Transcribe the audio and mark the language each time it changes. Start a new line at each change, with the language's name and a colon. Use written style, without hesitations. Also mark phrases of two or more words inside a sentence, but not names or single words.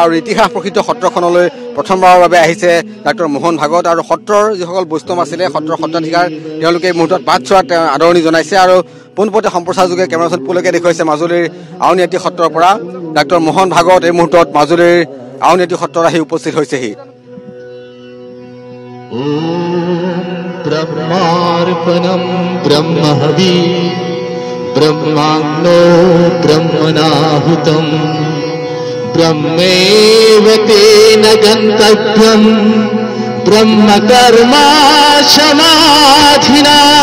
Assamese: আৰু ইতিহাস প্ৰসিদ্ধ সত্ৰখনলৈ প্ৰথমবাৰৰ বাবে আহিছে ডাক্তৰ মোহন ভাগৱত। আৰু সত্ৰৰ যিসকল বৈষ্ণৱ আছিলে, সত্ৰৰ সত্ৰাধিকাৰ, তেওঁলোকে এই মুহূৰ্তত বাট চোৱাত আদৰণি জনাইছে। আৰু পোনপটীয়া সম্প্ৰচাৰযোগে কেমেৰাচন পুলকে দেখুৱাইছে মাজুলীৰ আউনীআটী সত্ৰৰ পৰা ডাক্তৰ মোহন ভাগৱত এই মুহূৰ্তত মাজুলীৰ আউনীআটী সত্ৰত আহি উপস্থিত হৈছেহি।
Sanskrit: ब्रह्मार्पणं ब्रह्महवि ब्रह्माग्नो ब्रह्मणाहुतं ब्रह्मेव तेन गन्तव्यं ब्रह्मकर्मा समाधिना